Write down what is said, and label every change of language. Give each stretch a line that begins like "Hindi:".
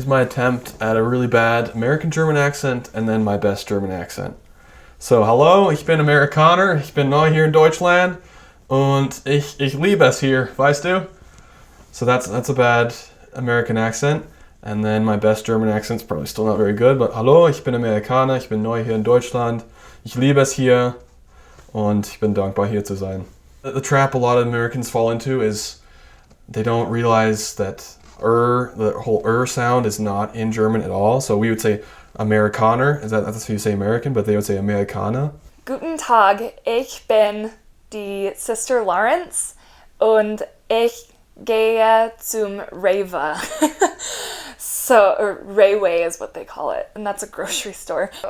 English: Here's my attempt at a really bad American-German accent and then my best German accent.
German: So, hallo, ich bin Amerikaner, ich bin neu hier in Deutschland und ich liebe es hier, weißt du?
English: So that's a bad American accent. And then my best German accent's probably still not very good, but
German: hallo, ich bin Amerikaner, ich bin neu hier in Deutschland, ich liebe es hier und ich bin dankbar hier zu sein.
English: The trap a lot of Americans fall into is they don't realize that the whole sound is not in German at all. So we would say Amerikaner, that's how you say American, but they would say Amerikaner.
German: Guten Tag, ich bin die Sister Lawrence und ich gehe zum Rewe.
English: So, or Railway is what they call it, and that's a grocery store.